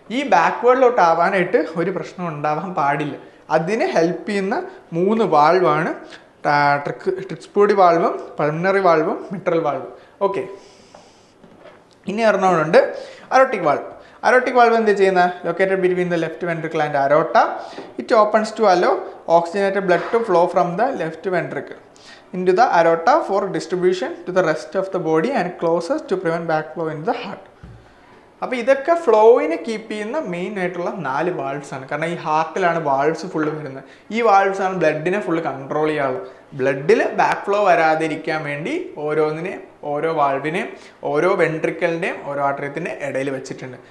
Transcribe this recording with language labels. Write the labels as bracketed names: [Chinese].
[Malayalam] ഈ ബാക്ക്വേർഡിലോട്ട് ആവാനായിട്ട് ഒരു പ്രശ്നം ഉണ്ടാവാൻ പാടില്ല. അതിന് ഹെൽപ്പ് ചെയ്യുന്ന 3 വാൾവാണ് ട്രിക്സ്പ്യൂഡി വാൾവും പൾമിനറി വാൾവും മിട്രൽ വാൾവും. ഓക്കെ. ഇനി ഒരെണ്ണമുണ്ട് അരോട്ടിക് വാൾവ്. അരോട്ടിക് വാൾവ് എന്ത് ചെയ്യുന്നത്? [English] Located between the left ventricle and aorta. It opens to allow oxygenated blood to flow from the left ventricle into the aorta for distribution to the rest of the body and closes to prevent backflow in the heart. [Malayalam] അപ്പോൾ ഇതൊക്കെ ഫ്ലോയിനെ keep ചെയ്യുന്ന main ആയിട്ടുള്ള 4 valves ആണ്. കാരണം ഈ ഹാർട്ടിലാണ് valves full വരുന്നത്. ഈ valves ആണ് ബ്ലഡിനെ ഫുള്ള് കൺട്രോൾ ചെയ്യാറുള്ളത്. ബ്ലഡിൽ ബാക്ക് ഫ്ലോ വരാതിരിക്കാൻ വേണ്ടി ഓരോന്നിനെയും ഓരോ വാൾവിനെയും ഓരോ വെൻട്രിക്കലിൻ്റെയും ഓരോ ആർട്ടറിയത്തിൻ്റെ ഇടയിൽ വെച്ചിട്ടുണ്ട്.